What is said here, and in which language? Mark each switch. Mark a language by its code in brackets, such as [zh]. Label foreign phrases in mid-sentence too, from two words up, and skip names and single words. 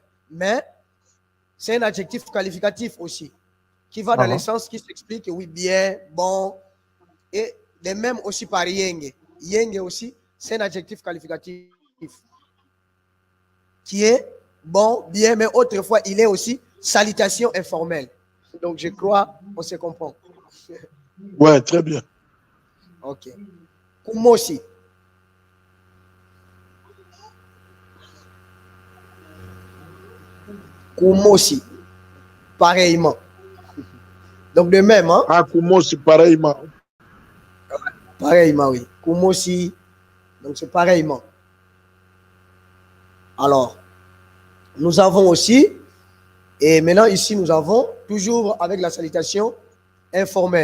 [fr] Mais c'est un adjectif qualificatif aussi, qui va dans le sens qui s'explique, oui, bien, bon, et de même aussi par Yenge. Yenge aussi, c'est un adjectif qualificatif qui est bon, bien, mais autrefois, il est aussi salutation informelle. Donc, je crois qu'on se comprend. Ouais, très bien. Ok. Kumosi. Kumosi. Pareillement. Donc, de même, hein? Ah, Kumosi, pareillement. Pareillement, oui. Kumosi. Donc, c'est pareillement. Alors, nous avons aussi, et maintenant ici, nous avons toujours avec la salutation informelle.